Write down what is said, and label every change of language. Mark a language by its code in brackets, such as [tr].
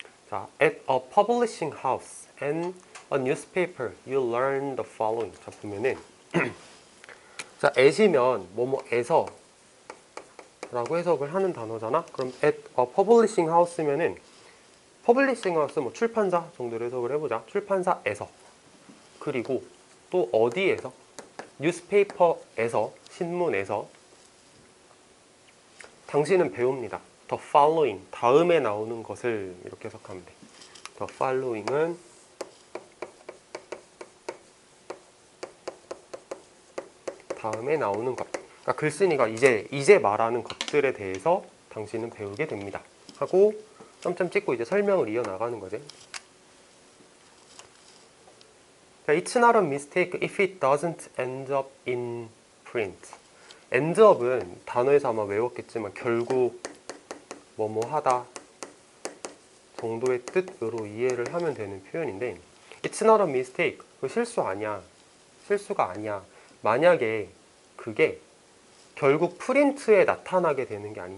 [en] 자, at a publishing house and a newspaper you learn the following. [ko] 자, 보면은 자, at이면 뭐뭐에서 라고 해석을 하는 단어잖아. 그럼 at a publishing house면은 publishing house 뭐 출판사 정도로 해석을 해보자. 출판사에서. 그리고 또 어디에서? newspaper에서, 신문에서. 당신은 배웁니다. the following, 다음에 나오는 것을 이렇게 해석하면 돼. the following은 다음에 나오는 것. 그러니까 글쓴이가 이제 말하는 것들에 대해서 당신은 배우게 됩니다. 하고 점점 찍고 이제 설명을 이어나가는 거지. [en] 자, it's not a mistake if it doesn't end up in print. [ko] end up은 단어에서 아마 외웠겠지만 결국 뭐뭐 하다 정도의 뜻으로 이해를 하면 되는 표현인데 [en] it's not a mistake. [ko] 그 실수 아니야. 실수가 아니야. 만약에 그게 결국 프린트에 나타나게 되는 게 아니냐.